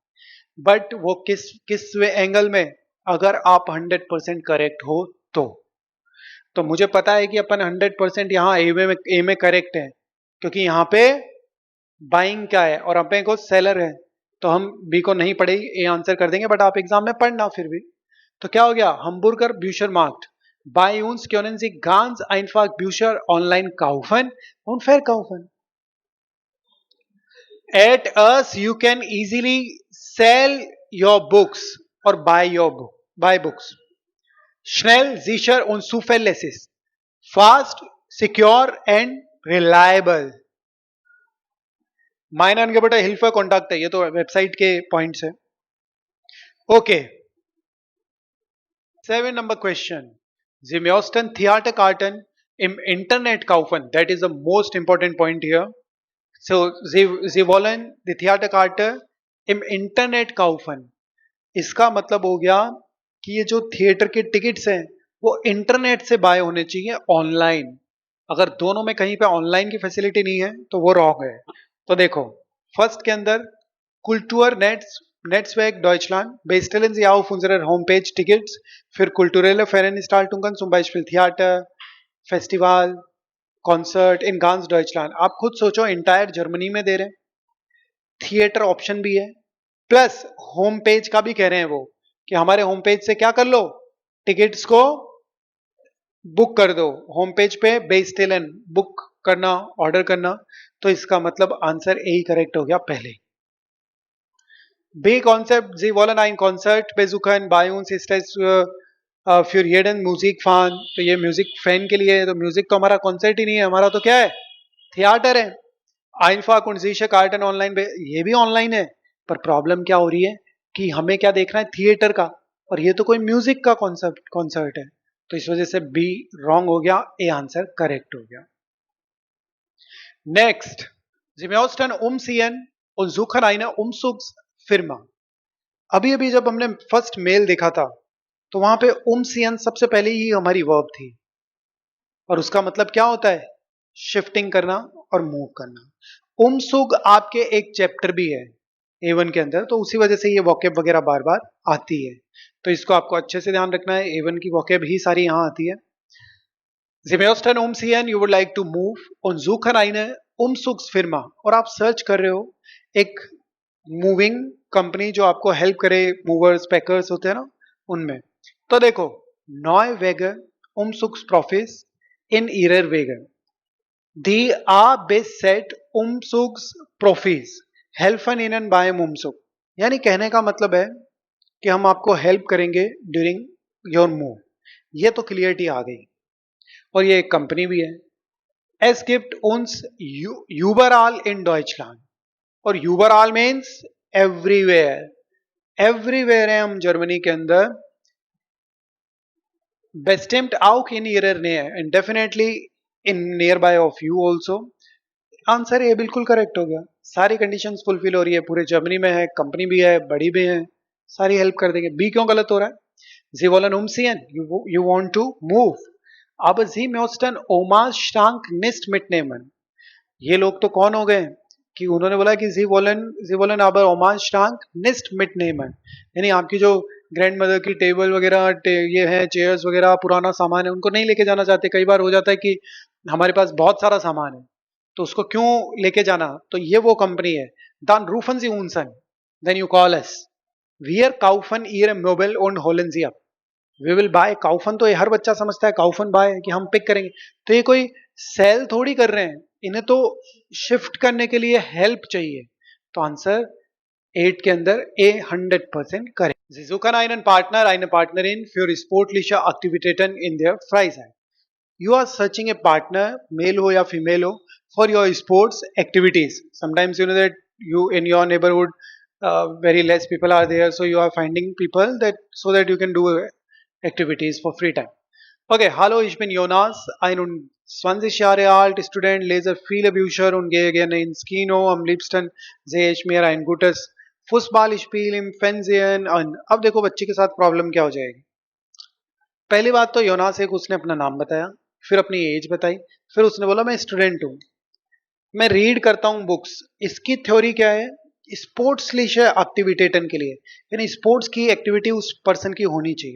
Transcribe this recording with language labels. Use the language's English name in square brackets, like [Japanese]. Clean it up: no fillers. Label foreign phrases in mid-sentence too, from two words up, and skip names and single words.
[Hindi] बट वो किस एंगल में, अगर आप 100% करेक्ट हो तो मुझे पता है कि अपन 100% यहाँ ए में करेक्ट है क्योंकि यहाँ पे बाइंग का है और अपने को सेलर है, तो हम बी को नहीं पढ़ेगी, ए आंसर कर देंगे, बट आप एग्जाम में पढ़ना फिर भी। तो क्या हो गया, [German] हम्बुर्गर ब्यूशर मार्क्ट bei uns können Sie ganz einfach Bücher online kaufen und verkaufen. [English] At us you can easily sell your books और buy books. [German] Schnell, sicher und zuverlässig. [English] Fast, secure and reliable. [German] Meine Angebot Hilfe Kontakt [Hindi] है, ये तो वेबसाइट के पॉइंट्स है. [English] ओके, 7 number question. [German] Sie müssten Theaterkarten im Internet kaufen. [English] That is the most important point here. So, [German] Sie wollen die Theaterkarte im Internet kaufen. [Hindi] इसका मतलब हो गया कि ये जो थिएटर के टिकट्स हैं वो इंटरनेट से बाय होने चाहिए ऑनलाइन. अगर दोनों में कहीं पे ऑनलाइन की फैसिलिटी नहीं है तो वो रॉन्ग है. तो देखो, फर्स्ट के अंदर [German] Kultur Netzwerk Deutschland bestellen Sie auf unserer Homepage Tickets für kulturelle Veranstaltungen, zum Beispiel Theater, Festival, Konzert in ganz Deutschland. [Hindi] आप खुद सोचो, इंटायर जर्मनी में दे रहे हैं, [English] theatre option [Hindi] भी है, [English] plus home page [Hindi] का भी कह रहे हैं वो कि हमारे [English] home page [Hindi] से क्या कर लो, टिकट्स को बुक कर दो. [English] home page [Hindi] पे बेस्टेलन बुक करना, ऑर्डर करना. तो इसका मतलब आंसर ए ही करेक्ट हो गया पहले. [German] B-Konzept, Sie wollen ein Konzert besuchen, bei uns ist es für jeden Musikfan. [Hindi] तो ये [English] music fan [Hindi] के लिए है, तो म्यूजिक तो हमारा कॉन्सर्ट ही नहीं है, हमारा तो क्या है, थिएटर है. [German] Einfach und sicher Karten [Hindi] ऑनलाइन, ये भी ऑनलाइन है, पर प्रॉब्लम क्या हो रही है कि हमें क्या देखना है, थिएटर का, और ये तो कोई म्यूजिक का कॉन्सर्ट है. तो इस वजह से बी रॉन्ग हो गया, ए आंसर करेक्ट हो गया. नेक्स्ट, [German] Sie müssten umziehen und suchen eine Umzugsfirma. [Hindi] अभी अभी जब हमने [English] first mail [Hindi] देखा था तो वहां पे umziehen सबसे पहले ही हमारी वर्ब थी, और उसका मतलब क्या होता है, शिफ्टिंग करना और मूव करना. umzug आपके एक चैप्टर भी है A1 के अंदर, तो उसी वजह से ये वोकेब वगैरह बार बार आती है. तो इसको आपको अच्छे से ध्यान रखना है, A1 की वोकेब ही सारी यहाँ आती है. [German] Sie möchten umziehen, [English] you would like to move [German] und suchen eine Umzugsfirma. [Hindi] और आप सर्च कर रहे हो एक [English] moving company [Hindi] जो आपको हेल्प करे, [English] movers packers [Hindi] होते हैं ना उनमें. तो देखो, [German] neue Wege, Umzugsprofis in ihrer Wege. Die A-Beset Umzugsprofis helfen ihnen beim Umzug. [Hindi] यानी कहने का मतलब है कि हम आपको हेल्प करेंगे [English] during your move. [Hindi] ये तो क्लियरिटी आ गई, और ये एक कंपनी भी है. [German] Es gibt uns überall in Deutschland. [English] और überall means everywhere. [Hindi] everywhere है हम जर्मनी के अंदर. [German] bestimmt auch in ihrer Nähe [English] and definitely in nearby of you also. [Hindi] आंसर ये बिल्कुल करेक्ट हो गया. सारी [English] conditions fulfil [Hindi] हो रही है, पूरे जर्मनी में है, कंपनी भी है, बड़ी भी है, सारी हेल्प कर देंगे. बी क्यों गलत हो रहा है? [German] Sie wollen umziehen, [English] you want to move. [German] Aber Sie müssten Omas Schrank nicht mitnehmen. [Hindi] ये लोग तो कौन हो गए कि उन्होंने बोला कि [German] Sie wollen aber Omas Schrank nicht mitnehmen. [Hindi] यानी आपकी जो [English] grand mother [Hindi] की टेबल वगैरह, ये है चेयर्स वगैरह, पुराना सामान है, उनको नहीं लेके जाना चाहते. कई बार हो जाता है कि हमारे पास बहुत सारा सामान है तो उसको क्यों लेके जाना. तो ये वो कंपनी है. [German] Dann rufen Sie uns an, [English] then you call us. [German] Wir kaufen Ihre Möbel und holen sie ab. [English] We will buy. [Hindi] काउफन तो ये हर बच्चा समझता है, काउफन बाय कि हम पिक करेंगे. तो ये कोई सेल थोड़ी कर रहे हैं, इन्हें तो शिफ्ट करने के लिए हेल्प चाहिए. तो आंसर 8 के अंदर ए 100% करेक्ट. [German] Sie suchen einen Partner, eine Partnerin für sportliche Aktivitäten in der Freizeit. [English] You are searching a partner, male [Hindi] हो या [English] female हो, for your sports activities. Sometimes you know that you in your neighborhood very less people are there, so you are finding people that so that you can do activities for free time. [German] Okay, hallo, ich bin Jonas, 21 Jahre alt, Student, lese viele Bücher und gehe gerne ins Kino. Am liebsten sehe ich mir ein gutes Fußballspiel im Fernsehen an. [Hindi] अब देखो बच्चे के साथ प्रॉब्लम क्या हो जाएगी. पहली बात तो योनास एक उसने अपना नाम बताया, फिर अपनी एज बताई, फिर उसने बोला मैं स्टूडेंट हूं, मैं रीड करता हूं बुक्स. इसकी थ्योरी क्या है, स्पोर्ट्स एक्टिविटेटन के लिए, यानी स्पोर्ट्स की एक्टिविटी उस पर्सन की होनी चाहिए.